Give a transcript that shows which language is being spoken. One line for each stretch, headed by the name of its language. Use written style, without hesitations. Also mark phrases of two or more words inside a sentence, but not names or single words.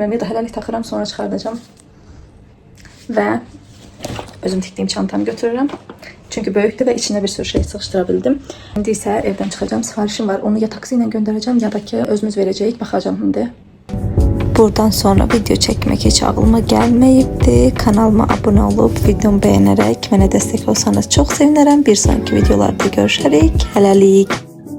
Azerbaijani: Ya da hələlik taxıram, sonra çıxardacağım. Və özüm tikdiyim çantamı götürürəm. Çünki böyükdür və içinə bir sürü şey sıxışdıra bildim. İndi isə evdən çıxacağım. Sifarişim var. Onu ya taksi ilə göndərəcəm, ya da ki özümüz verəcəyik.
Turkish: Baxacağım indi. Buradan sonra video çekmek hiç ağlıma gelmeyipti. Kanalıma abone olup videomu beğenerek bana destek olsanız çok sevinirim. Bir sonraki videolarda görüşerek.
Azerbaijani: Hələlik.